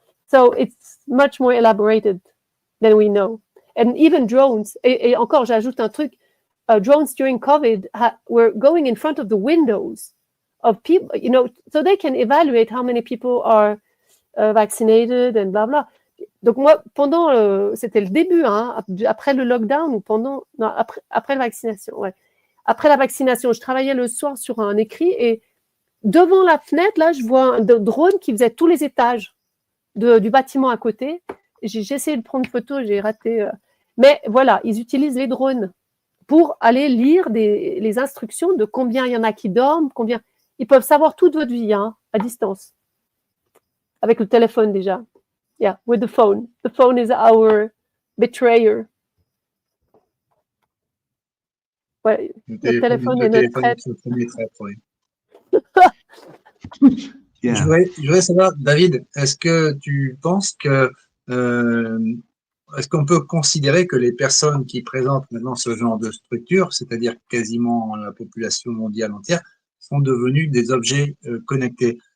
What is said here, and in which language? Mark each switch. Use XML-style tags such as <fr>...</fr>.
<en>So it's much more elaborated than we know. And even drones,</en> <fr>et encore, j'ajoute un truc,</fr> <en>drones during COVID were going in front of the windows of people, so they can evaluate how many people are vaccinated and blah, blah.</en> <fr>Donc moi, c'était le début, hein, après le lockdown ou après la vaccination, ouais. Après la vaccination, je travaillais le soir sur un écrit et devant la fenêtre, là, je vois un drone qui faisait tous les étages du bâtiment à côté. J'ai essayé de prendre une photo, j'ai raté. Mais voilà, ils utilisent les drones pour aller lire les instructions de combien il y en a qui dorment, combien. Ils peuvent savoir toute votre vie, hein, à distance. Avec le téléphone déjà.</fr> <en>Yeah, with the phone. The phone is our betrayer.</en> <fr>Ouais, le téléphone est notre traître. Oui.</fr> <en>Yeah.</en> <fr>Je voudrais savoir, David, est-ce que tu penses que est-ce qu'on peut considérer que les personnes qui présentent maintenant ce genre de structure, c'est-à-dire quasiment la population mondiale entière, sont devenus des objets connectés?</fr>